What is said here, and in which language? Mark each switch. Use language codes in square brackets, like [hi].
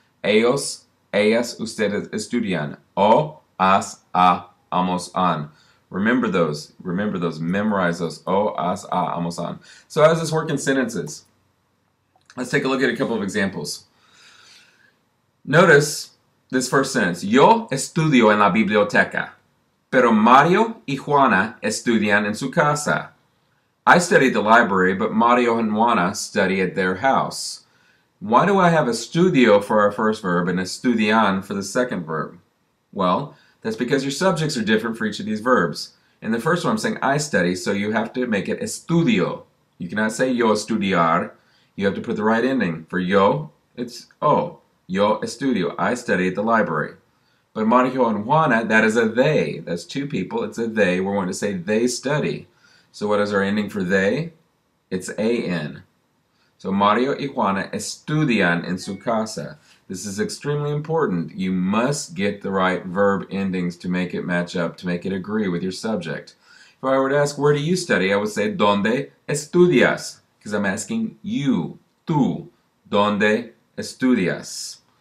[es] Ellos, ellas, ustedes estudian. O, as, a, amos, an. Remember those. Remember those. Memorize those. O, as, a, amos, an. [en] So how does this work in sentences? Let's take a look at a couple of examples. Notice this first sentence. [es] Yo estudio en la biblioteca, pero Mario y Juana estudian en su casa. [en] I study at the library, but Mario and Juana study at their house. Why do I have estudio for our first verb and estudian for the second verb? Well, that's because your subjects are different for each of these verbs. In the first one, I'm saying I study, so you have to make it estudio. You cannot say [es] yo estudiar. [en] You have to put the right ending. For yo, it's o. [es] Yo estudio. [en] I study at the library. But Mario and Juana, that is a they. That's two people. It's a they. We're going to say they study. So what is our ending for they? It's an. [es] So Mario y Juana estudian en su casa. [en] This is extremely important. You must get the right verb endings to make it match up, to make it agree with your subject. If I were to ask, where do you study? I would say, [es] ¿Dónde estudias? [en] Because I'm asking you. Tú. [es] ¿Dónde estudias?